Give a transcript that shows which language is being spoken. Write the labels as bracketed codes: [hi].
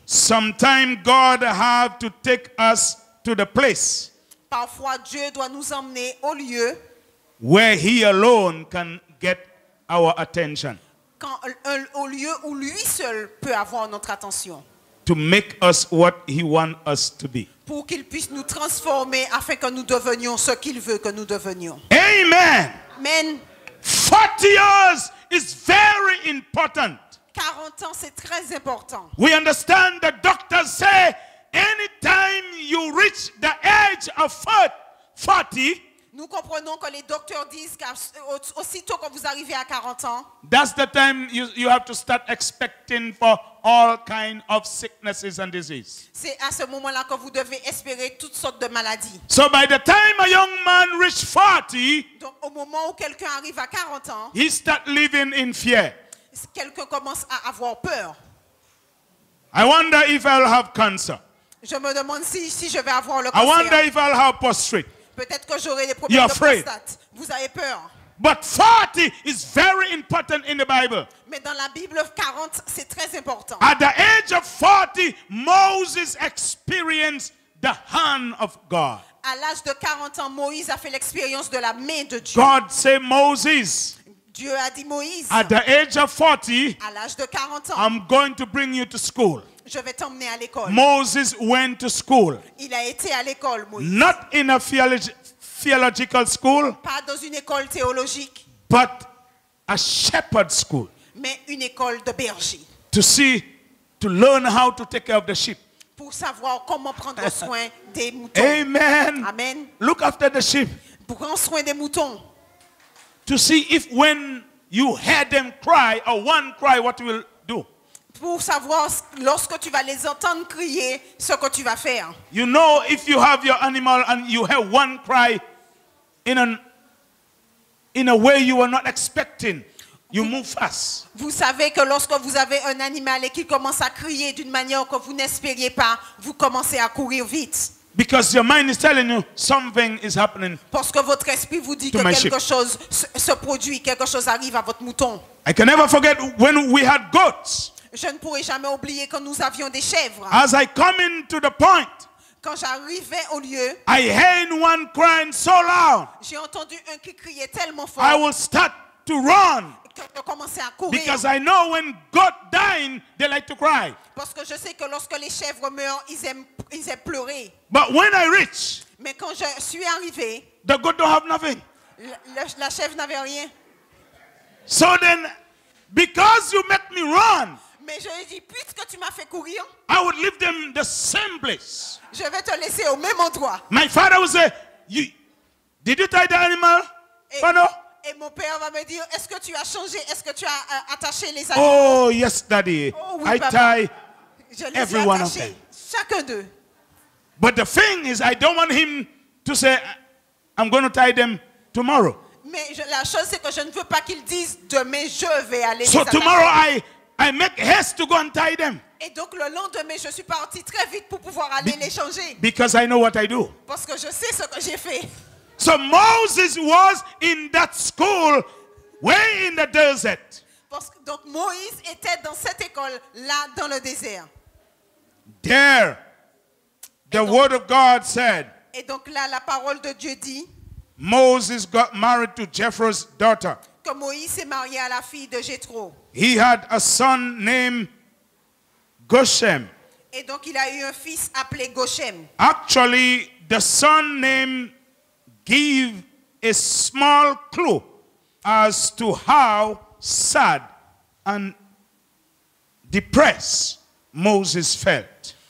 [en] Sometime God have to take us to the place. [fr] Parfois Dieu doit nous emmener au lieu. [en] Where he alone can get our attention. [fr] Au lieu où lui seul peut avoir notre attention. [en] To make us what he wants us to be. [fr] Pour qu'il puisse nous transformer afin que nous devenions ce qu'il veut que nous devenions. [en] Amen. [fr] Amen. [en] 40 years is very important. [fr] 40 ans, c'est très important. [en] We understand the doctors say anytime you reach the age of 40, [fr] nous comprenons que les docteurs disent qu'aussitôt que vous arrivez à 40 ans, [en] that's the time you have to start expecting for all kinds of sicknesses and disease. [fr] C'est à ce moment-là que vous devez espérer toutes sortes de maladies. [en] So by the time a young man reaches 40, [fr] donc au moment où quelqu'un arrive à 40 ans, [en] he start living in fear. [fr] Quelqu'un commence à avoir peur. [en] I wonder if I'll have cancer. [fr] Je me demande si je vais avoir le [en] I wonder [fr] cancer. [en] if I'll have prostate. [fr] Peut-être que j'aurai des problèmes de prostate. Vous avez peur. [en] But 40 is very important in the Bible. [fr] Mais dans la Bible, 40, c'est très important. [en] At the age of 40, Moses experienced the hand of God. [fr] À l'âge de 40 ans, Moïse a fait l'expérience de la main de Dieu. [en] God said, Moses, [fr] Dieu a dit Moïse, [en] at the age of 40, [fr] à l'âge de 40 ans, [en] I'm going to bring you to school. [fr] je vais t'emmener à l'école. [en] Moses went to school. [fr] Il a été à l'école, Moïse. [en] Not in a theological school, [fr] Pas dans une école théologique, [en] but a shepherd school. [fr] mais une école de berger. [en] To learn how to take care of the sheep. [fr] Pour savoir comment prendre soin des moutons. [en] Amen. [fr] Amen. [en] Look after the sheep. [fr] Pour prendre soin des moutons. [en] To see if when you hear them cry or one cry, what you will do. [fr] Pour savoir lorsque tu vas les entendre crier, ce que tu vas faire. [en] You know, if you have your animal and you hear one cry in a way you were not expecting, you move fast. [fr] Vous savez que lorsque vous avez un animal et qu'il commence à crier d'une manière que vous n'espériez pas, vous commencez à courir vite. [en] Because your mind is telling you something is happening. [fr] Parce que votre esprit vous dit que quelque chose se produit, quelque chose arrive à votre mouton. [en] I can never forget when we had goats. [fr] Je ne pourrai jamais oublier quand nous avions des chèvres. [en] As I come into the point, [fr] quand j'arrivais au lieu, [en] I heard one crying so loud. [fr] J'ai entendu un qui criait tellement fort. [en] I will start to run. [fr] Que je commençais à courir. [en] Because I know when goat dying, they like to cry. [fr] Parce que je sais que lorsque les chèvres meurent, ils aiment pleurer. [en] But when I reach, [fr] mais quand je suis arrivé, [en] the goat don't have nothing. [fr] La chèvre n'avait rien. [en] So then, because you make me run, [fr] mais je lui ai dit, puisque tu m'as fait courir, [en] I would leave them the same place. [fr] Je vais te laisser au même endroit. [en] My father would say, did you tie the animal? [fr] Et mon père va me dire, est-ce que tu as changé? Est-ce que tu as attaché les animaux? [en] Oh, yes, Daddy. [fr] Oh, oui, [en] I tie every one of them. [fr] Chacun d'eux. [en] But the thing is, I don't want him to say, I'm going to tie them tomorrow. [fr] Mais la chose, c'est que je ne veux pas qu'il dise, demain, je vais aller les [en] So [fr] attacher. [en] tomorrow I make haste to go and tie them. [fr] Et donc le lendemain, je suis parti très vite pour pouvoir aller les changer. [en] Because I know what I do. [fr] Parce que je sais ce que j'ai fait. [en] So Moses was in that school, way in the desert. [fr] Donc Moïse était dans cette école là dans le désert. [en] There, the word of God said. [fr] Et donc là, la parole de Dieu dit. [en] Moses got married to Jethro's daughter. [fr] Que Moïse s'est marié à la fille de Jéthro. [en] He had a son named Goshen. [fr] Et donc il a eu un fils appelé Goshen. [en] Actually, the son name give a small clue as to how sad and depressed Moses felt.